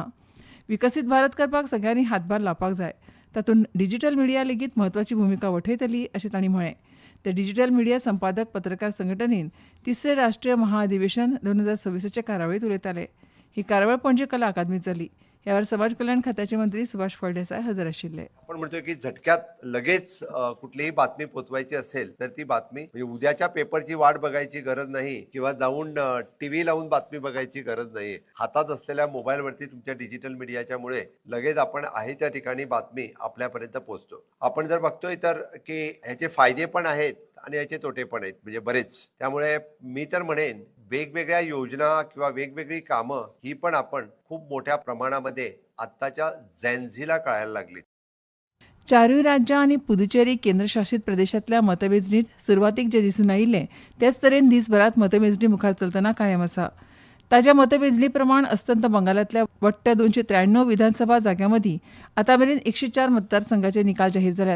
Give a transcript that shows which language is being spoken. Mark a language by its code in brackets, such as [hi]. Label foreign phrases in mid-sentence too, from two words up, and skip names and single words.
[kok] विकसीत भारत करपाक सगळ्यांनी हातभार लावपाक जाय. तातूंत [en] digital media [kok] लेगीत म्हत्वाची भुमिका वठयतली अशें तांणी म्हळें. ते [en] digital media [kok] संपादक पत्रकार संघटनेन 3रे राष्ट्रीय महाअधिवेशन 2026चे कार्यावळींत उलयताले. ही कार्यावळ पणजी कला अकादमींत जाली. ह्या वेळार समाज कल्याण खात्याचे मंत्री सुभाष फळदेसाय हजर आशिल्ले. [mr] आपण म्हणतोय की झटक्यात लगेच कुठलीही बातमी पोचवायची असेल तर ती बातमी म्हणजे उद्याच्या पेपरची वाट बघायची गरज नाही किंवा जाऊन टीव्ही लावून बातमी बघायची गरज नाही. हातात असलेल्या मोबाईलवरती तुमच्या [en] digital mediachya [mr] मुळे लगेच आपण आहे त्या ठिकाणी बातमी आपल्यापर्यंत पोहोचतो. आपण जर बघतोय तर की ह्याचे फायदे पण आहेत आणि याचे तोटे पण आहेत म्हणजे बरेच. त्यामुळे मी तर म्हणेन वेगवेगळ्या योजना किंवा वेगवेगळी कामं ही पण आपण खूप मोठ्या प्रमाणामध्ये आत्ताच्या झेनझीला कळायला लागली. [kok] 4 राज्यां आनी पुदुचेरी केंद्रशासीत प्रदेशांतल्या मतमेजणीत सुरवातीक जे दिसून आयिल्लें तेच तरेन दिसभरात मतमेजणी मुखार चलतना कायम आसा. ताज्या मतमेजणी प्रमाण अस्तंत बंगालांतल्या वट्ट्या 293 विधानसभा जाग्यां मदीं आतांमेरेन 104 मतदारसंघाचे निकाल जाहीर जाल्यात.